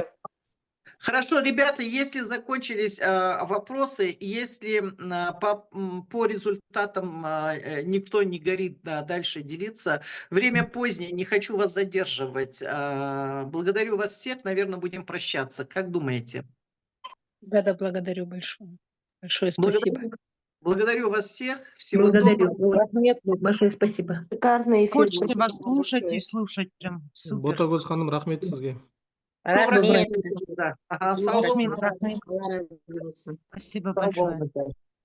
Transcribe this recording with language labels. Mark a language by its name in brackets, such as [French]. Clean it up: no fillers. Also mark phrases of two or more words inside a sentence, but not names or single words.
[Russian] Хорошо, ребята, если закончились вопросы, если по результатам никто не горит дальше делиться, время позднее, не хочу вас задерживать. Благодарю вас всех, наверное, будем прощаться. Как думаете? Да, благодарю большое. Большое спасибо. Благодарю вас всех. Всего доброго. Рахмет, большое спасибо. Шикарный эфир. Хочется Спасибо вас вам слушать большое. и слушать прям. Супер. [Kazakh] Ботагөз ханым, рахмет сізге. Рахмет. [Russian] Да. Ага, сау [Kazakh] Рахмет, болыңыздар. [Russian] рахмет. Спасибо [Kazakh] Сау [Russian] большое. [Kazakh] болыңыздар.